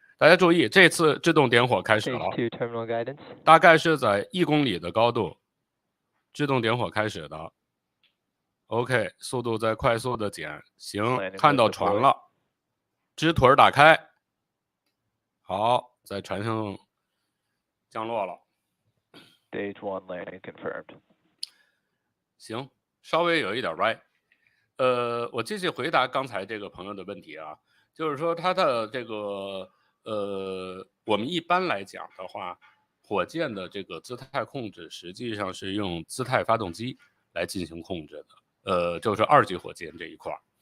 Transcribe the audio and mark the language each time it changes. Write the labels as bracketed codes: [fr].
[zh] 大家注意，这次制动点火开始了，大概是在1公里的高度，制动点火开始的。 OK， 速度在快速的减，行，看到船了。支腿打开，好，在船上降落了。 [en] Stage 1 landing confirmed. [zh] 行，稍微有一点歪。我继续回答刚才这个朋友的问题啊，就是说它的这个我们一般来讲的话，火箭的这个姿态控制实际上是用姿态发动机来进行控制的，就是2级火箭这一块。